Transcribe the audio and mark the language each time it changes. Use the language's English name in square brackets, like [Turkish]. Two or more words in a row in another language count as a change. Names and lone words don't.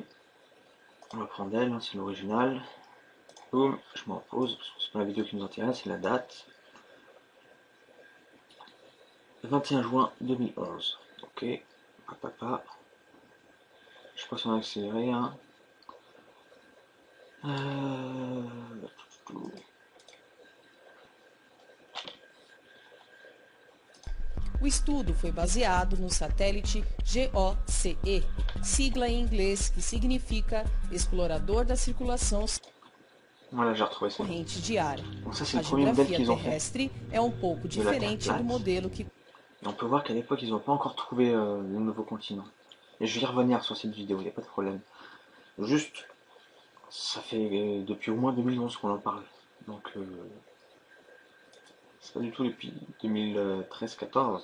[French] On va prendre elle, hein, c'est l'original. Boum, je m'en pose, parce que c'est pas la vidéo qui nous intéresse, c'est la date. 21 juin 2011. Ok, papa. Je passe en accéléré. Hein. [Portuguese] O estudo foi baseado no satélite GOCE, sigla em inglês que significa Explorador da Circulação Corrente de Ar. A geografia terrestre é um pouco diferente do modelo que... [French] On peut voir qu'à l'époque, ils n'ont pas encore trouvé le nouveau continent. Et je vais y revenir sur cette vidéo, il n'y a pas de problème. Juste, ça fait depuis au moins 2011 qu'on en parle. Donc, c'est pas du tout depuis 2013-14.